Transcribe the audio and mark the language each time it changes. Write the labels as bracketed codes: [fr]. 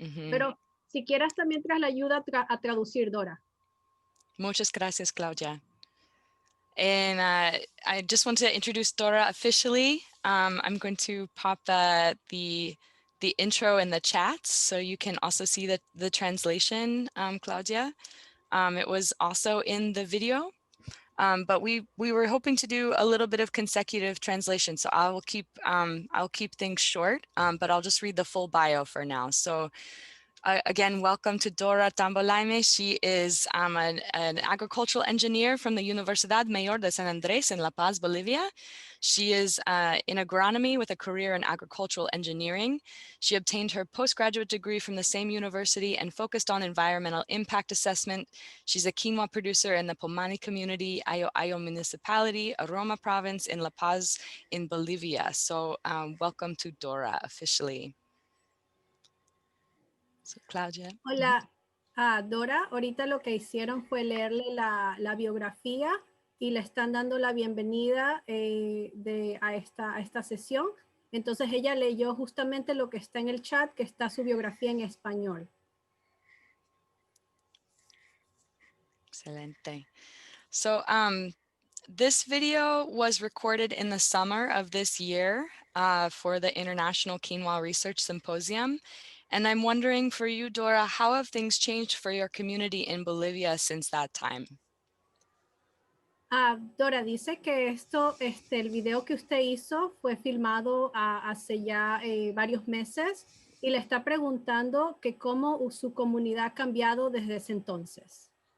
[es] Pero si quieres también la ayuda a traducir, Dora. Muchas gracias, Claudia. [en] And I just want to introduce Dora officially. I'm going to pop the intro in the chat so you can also see the translation, Claudia. It was also in the video, but we were hoping to do a little bit of consecutive translation. So I'll keep things short, but I'll just read the full bio for now. So again, welcome to Dora Tambolaime. She is an agricultural engineer from the Universidad Mayor de San Andrés in La Paz, Bolivia. She is in agronomy with a career in agricultural engineering. She obtained her postgraduate degree from the same university and focused on environmental impact assessment. She's a quinoa producer in the Pomani community, Ayo municipality, Aroma province in La Paz in Bolivia. So welcome to Dora officially. So, Claudia. [es] Hola, Dora. Ahorita lo que hicieron fue leerle la biografía y le están dando la bienvenida a esta sesión. Entonces ella leyó justamente lo que está en el chat, que está su biografía en español. Excelente. [en] So this video was recorded in the summer of this year for the International Quinoa Research Symposium. And I'm wondering for you, Dora, how have things changed for your community in Bolivia since that time? [es] Dora dice que el video que usted hizo fue filmado hace ya varios meses y le está preguntando que cómo su comunidad ha cambiado desde ese entonces.